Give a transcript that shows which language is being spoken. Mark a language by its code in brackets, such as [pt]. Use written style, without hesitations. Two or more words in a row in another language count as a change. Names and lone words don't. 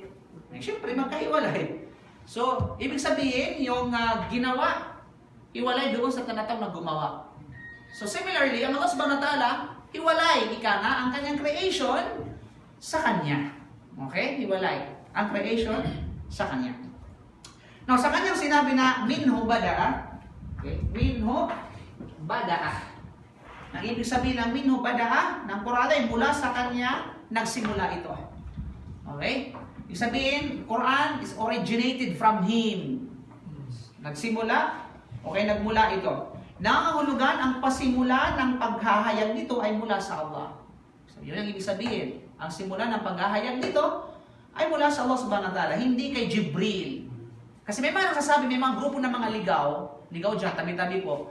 [tl] Eh, siyempre, magkahiwalay. So, ibig sabihin, yung ginawa, hiwalay doon sa tinatawag na gumawa. So, similarly, ang [ar] الله سبحانه وتعالى, [tl] hiwalay, ika nga, ang kanyang creation sa Kanya. Okay? Hiwalay. Ang creation sa Kanya. Now, sa kanyang sinabi na [ar] منه بدأ, [tl] okay? [ar] منه بدأ. [tl] Ang ibig sabihin ng [ar] منه بدأ [tl] ng Quran ay mula sa kanya nagsimula ito. Okay? Ibig sabihin, [en] Quran is originated from Him. [tl] Nagsimula, okay, nagmula ito. Nangangahulugan ang pasimula ng paghahayag nito ay mula sa Allah. So, yun ang ibig sabihin. Ang simula ng paghahayag nito ay mula sa [ar] الله سبحانه وتعالى, [tl] hindi kay Jibril. Kasi may mga nagsasabi, may mga grupo ng mga ligaw dyan, tabi-tabi po.